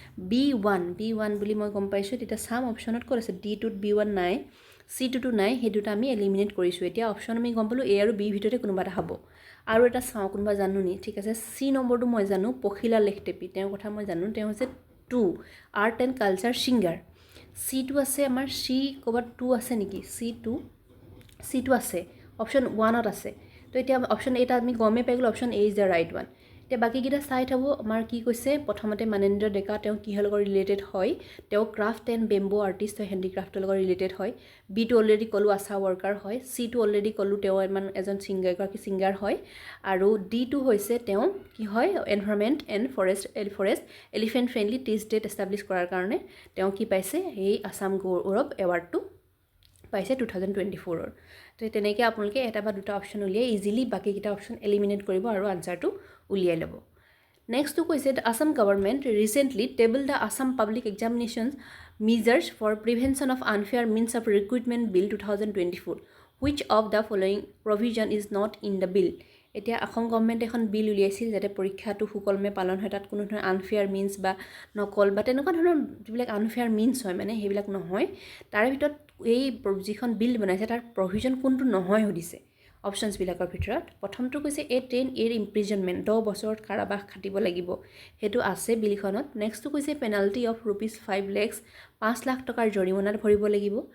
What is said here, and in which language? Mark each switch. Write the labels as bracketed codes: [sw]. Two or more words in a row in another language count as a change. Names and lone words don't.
[as] B1 বুলি মই গম পাইছোঁ তেতিয়া চাম অপশ্যনত ক'ত আছে D2ত B1 নাই C2টো নাই সেই দুটা আমি এলিমিনেট কৰিছোঁ এতিয়া অপশ্যন আমি গম পালোঁ A আৰু B ভিতৰতে কোনোবা এটা হ'ব আৰু এটা চাওঁ কোনোবা জানো নি ঠিক আছে C নম্বৰটো মই জানো পখিলা লেখটেপি তেওঁৰ কথা মই জানো তেওঁ হৈছে 2 [en] art and culture singer [as] C2 আছে আমাৰ C ক'ৰবাত 2 আছে নেকি C2 আছে অপশ্যন 1ত আছে তো এতিয়া অপশ্যন এটা আমি গমেই পাই গ'লোঁ [en] option A is the right one [as] এতিয়া বাকীকেইটা চাই থাকোঁ আমাৰ কি কৈছে প্ৰথমতে মানেন্দ্ৰ ডেকা তেওঁ কিহৰ লগত ৰিলেটেড হয় তেওঁ [en] craft and bamboo artist [as] হয় হেণ্ডিক্ৰাফ্টৰ লগত ৰিলেটেড হয় Bটো অলৰেডি ক'লোঁ [en] ASHA worker [as] হয় Cটো অলৰেডি ক'লোঁ তেওঁ এজন এগৰাকী ছিংগাৰ হয় আৰু Dটো হৈছে তেওঁ কি হয় [en] environment and forest elephant friendly tea estate [as] এষ্টাব্লিছ কৰাৰ কাৰণে তেওঁ কি পাইছে এই আছাম গৌৰৱ এৱাৰ্ডটো পাইছে 2024 তো তেনেকৈ আপোনালোকে এটা বা দুটা অপশ্যন উলিয়াই ইজিলি বাকীকেইটা অপশ্যন এলিমিনেট কৰিব আৰু আনচাৰটো উলিয়াই ল'ব নেক্সটটো কৈছে [en] Assam government recently table the Assam public examination measures for prevention of unfair means of recruitment bill 2024 which of the following provision is not in the bill [as] এতিয়া অসম গভৰ্ণমেণ্টে এখন বিল উলিয়াইছিল যাতে পৰীক্ষাটো সুকলমে পালন হয় তাত কোনো ধৰণৰ [en] unfair means [as] বা নকল বা তেনেকুৱা ধৰণৰ যিবিলাক [en] unfair means [as] হয় মানে সেইবিলাক নহয় তাৰে ভিতৰত এই যিখন বিল বনাইছে তাৰ প্ৰভিজন কোনটো নহয় সুধিছে অপশ্যনছবিলাকৰ ভিতৰত প্ৰথমটো কৈছে [en] 10 year imprisonment [as] 10 বছৰত কাৰাবাস খাটিব লাগিব সেইটো আছে বিলখনত নেক্সটটো কৈছে [en] penalty of ₹5 lakhs [as] 5 লাখ টকাৰ জৰিমনাত ভৰিব লাগিব